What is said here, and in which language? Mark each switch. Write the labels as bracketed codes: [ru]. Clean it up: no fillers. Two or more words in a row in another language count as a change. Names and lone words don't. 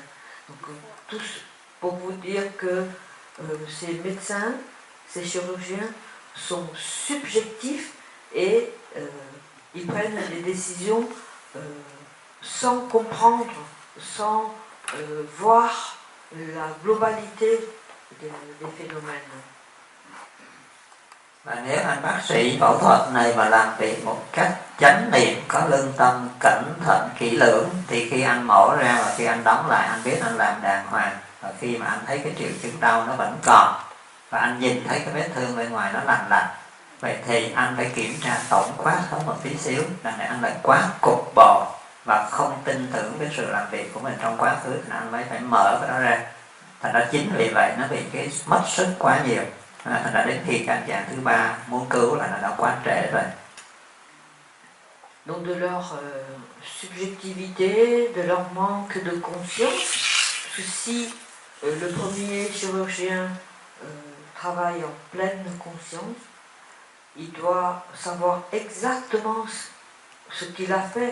[fr] Donc tous pour vous dire que ces médecins, ces chirurgiens sont subjectifs et ils prennent des décisions sans comprendre, sans voir la globalité des phénomènes. [vi] Và nếu anh bác sĩ phẫu thuật này mà làm việc một cách chánh niệm, có lương tâm, cẩn thận, kỹ lưỡng, thì khi anh mổ ra và khi anh đóng lại anh biết anh làm đàng hoàng. Và khi mà anh thấy cái triệu chứng đau nó vẫn còn và anh nhìn thấy cái vết thương bên ngoài nó lành lặn, vậy thì anh phải kiểm tra tổng quát hơn một tí xíu. Đằng này anh lại quá cục bộ và không tin tưởng cái sự làm việc của mình trong quá khứ, thì anh mới phải mở cái đó ra. Thành ra chính vì vậy nó bị cái mất sức quá nhiều. Thành ra đến khi can chàng thứ ba muốn cứu là nó đã quá trễ rồi. [fr] Donc de leur subjectivité, de leur manque de conscience, si le premier chirurgien travaille en pleine conscience, il doit savoir exactement ce qu'il a fait.